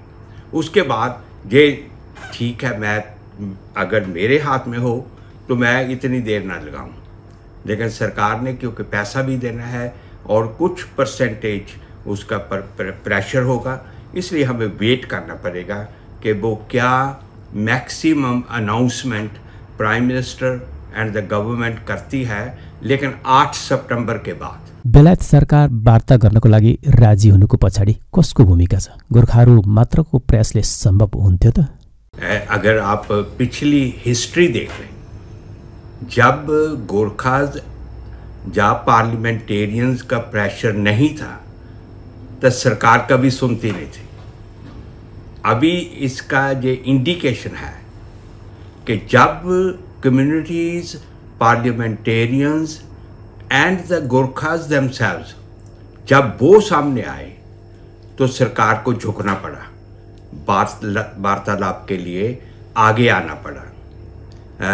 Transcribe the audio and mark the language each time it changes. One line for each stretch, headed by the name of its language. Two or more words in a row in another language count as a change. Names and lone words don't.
Hindi: उसके बाद ये ठीक है, मैं अगर मेरे हाथ में हो तो मैं इतनी देर ना लगाऊं, लेकिन सरकार ने क्योंकि पैसा भी देना है और कुछ परसेंटेज उसका प्रेशर होगा, इसलिए हमें वेट करना पड़ेगा कि वो क्या
English: maximum announcement Prime Minister and the Government
Hindi: करती है लेकिन 8 सितंबर के बाद
Nepali: बेलायत सरकार वार्ता गर्नको लागि राजी हुनुको पछाडि कसको भूमिका छ? गोर्खाहरू मात्रको प्रयासले सम्भव हुन्थ्यो त?
Hindi: अगर आप पिछली हिस्ट्री देख लें, जब गोरखाज या पार्लियामेंटेरियंस का प्रेशर नहीं था तो सरकार कभी सुनती नहीं थी। अभी इसका ये इंडिकेशन है कि जब
English: communities, parliamentarians and the Gurkhas themselves
Hindi: जब वो सामने आए तो सरकार को झुकना पड़ा, वार्तालाप के लिए आगे आना पड़ा।